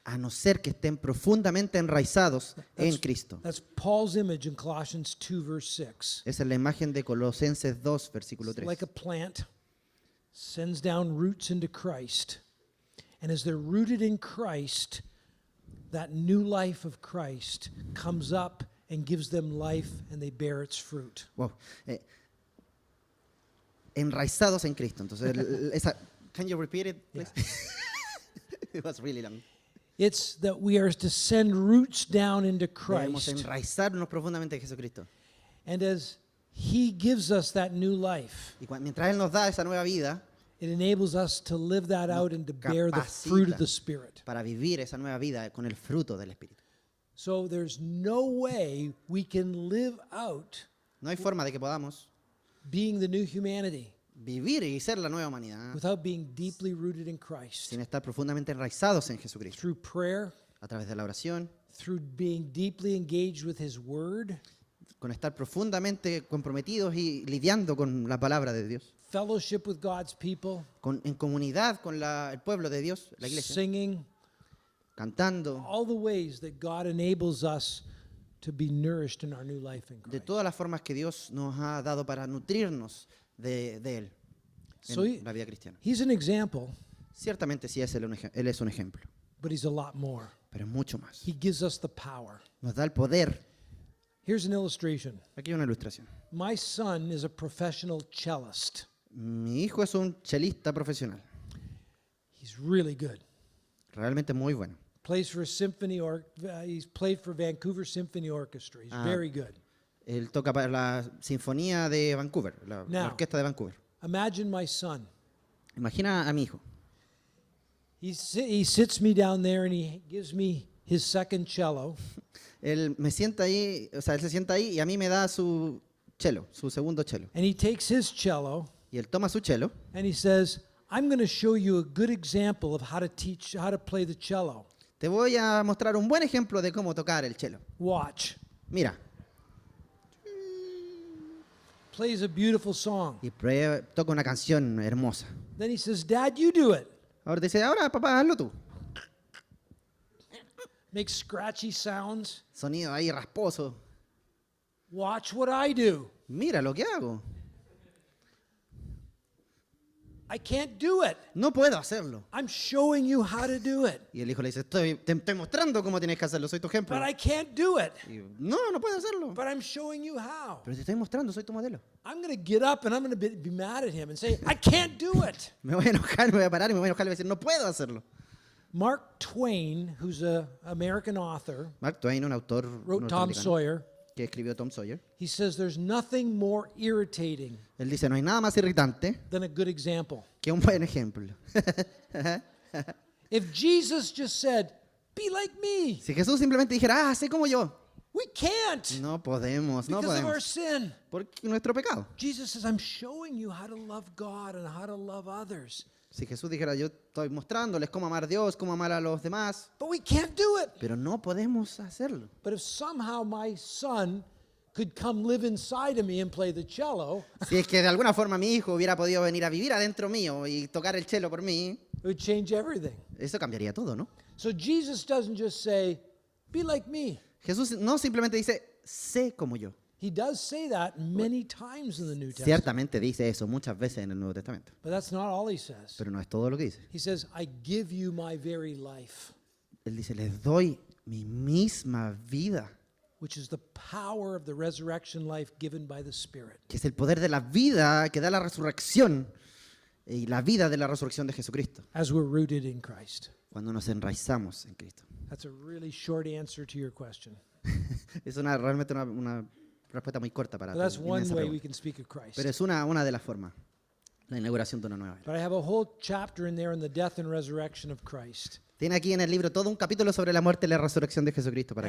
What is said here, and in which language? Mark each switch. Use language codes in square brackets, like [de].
[es] a no ser que estén profundamente enraizados en Cristo. [en] That's Paul's image in Colossians 2, verse 6. [es] Esa es la imagen de Colosenses 2, versículo 3. [en] Like a plant sends down roots into Christ. And as they're rooted in Christ, that new life of Christ comes up and gives them life and they bear its fruit. Wow. [es] Enraizados en Cristo. Entonces, [en] can you repeat it, please? It was really long. It's that we are to send roots down into [es] Debemos [en] Christ. [es] enraizarnos profundamente en Jesucristo. [en] And as He gives us that new life, [es] Y mientras Él nos da esa nueva vida, [en] it enables us to live that out and to bear the fruit of the Spirit. [es] para vivir esa nueva vida con el fruto del Espíritu. [en] So there's no way we can live out [es] No hay forma de que podamos [en] being the new humanity [es] vivir y ser la nueva humanidad [en] without being deeply rooted in Christ. [es] sin estar profundamente enraizados en Jesucristo. [en] Through prayer, [es] A través de la oración, [en] through being deeply engaged with His Word, [es] con estar profundamente comprometidos y lidiando con la palabra de Dios, [en] fellowship with God's people, [es] en comunidad con el pueblo de Dios, la iglesia, [en] singing, [es] cantando, [en] all the ways that God enables us to be nourished in our new life in [es] de [en] Christ. [es] todas las formas que Dios nos ha dado para nutrirnos de Él en [en] So he- [es] la vida cristiana. [en] He's an example, [es] Ciertamente sí es Él es un ejemplo, [en] but He's a lot more. [es] pero es mucho más. [en] He gives us the power. [es] Nos da el poder. [en] Here's an illustration. [es] Aquí hay una ilustración. [en] My son is a professional cellist. [es] Mi hijo es un chelista profesional, [en] He's really good. [es] realmente muy bueno. [en] Plays for a he's played for Vancouver Symphony Orchestra. He's very good. [es] Él toca para la Sinfonía de Vancouver, la [en] Now. [es] Orquesta de Vancouver. [en] Imagine my son. [es] Imagina a mi hijo. [en] He sits me down there and he gives me his second cello. [es] Él me sienta ahí, o sea, él se sienta ahí y a mí me da su cello, su segundo cello. [en] And he takes his cello [es] Y él toma su cello [en] and he says, I'm going to show you a good example of how to play the cello. [es] Te voy a mostrar un buen ejemplo de cómo tocar el cello. [en] Watch. [es] Mira, [en] Plays a beautiful song. [es] y toca una canción hermosa. [en] Then he says, Dad, you do it. [es] Ahora dice, ahora papá, hazlo tú. [en] Makes scratchy sounds. [es] Sonido ahí rasposo. [en] Watch what I do. [es] Mira lo que hago. [en] I can't do it. [es] No puedo hacerlo. [en] I'm showing you how to do it. [es] Y el hijo le dice, te estoy mostrando cómo tienes que hacerlo, soy tu ejemplo. [en] But I can't do it. [es] Y yo, no puedo hacerlo. [en] But I'm showing you how. [es] Pero te estoy mostrando, soy tu modelo. [en] I'm going to get up and I'm going to be mad at him and say, I can't do it. [es] Me voy a enojar, me voy a parar y me voy a enojar y voy a decir, no puedo hacerlo. [en] Mark Twain, who's an American author, [es] Mark Twain, un autor [en] wrote Tom [es] norteamericano [en] Sawyer. [es] que escribió Tom Sawyer, [en] He says there's nothing more irritating [es] él dice, no hay nada más irritante [en] than a good example. [es] que un buen ejemplo. [en] If Jesus just said, be like me, [es] Si Jesús simplemente dijera, sé como yo, [en] we can't [es] no podemos, no [en] because of our [es] podemos, [en] sin. [es] porque nuestro pecado. [en] Jesus says, I'm showing you how to love God and how to love others. [es] Si Jesús dijera, yo estoy mostrándoles cómo amar a Dios, cómo amar a los demás, [en] But we can't do it. [es] pero no podemos hacerlo. [en] But if somehow my son could come live inside of me and play the cello, [es] Si es que de alguna forma mi hijo hubiera podido venir a vivir adentro mío y tocar el cello por mí, [en] it would change everything. [es] eso cambiaría todo, ¿no? [en] So Jesus doesn't just say, be like me. [es] Jesús no simplemente dice, sé como yo. [en] He does say that many times in the New Testament. [es] Ciertamente dice eso muchas veces en el Nuevo Testamento, [en] But that's not all he says. [es] pero no es todo lo que dice. [en] He says, I give you my very life, [es] Él dice, les doy mi misma vida, [en] which is the power of the resurrection life given by the Spirit. [es] que es el poder de la vida que da la resurrección y la vida de la resurrección de Jesucristo, [en] As we're rooted in Christ. [es] cuando nos enraizamos en Cristo. [en] That's a really short answer to your question. [es] Es realmente una respuesta muy corta para [en] But that's [es] tu [en] one [es] inmensa [en] way [es] pregunta. [en] we can speak of Christ. [es] Pero es una de las formas, la inauguración de una nueva era. [en] But I have a whole chapter in there on the death and resurrection of Christ. [es] Tiene aquí en el libro todo un capítulo sobre la muerte y la resurrección de Jesucristo para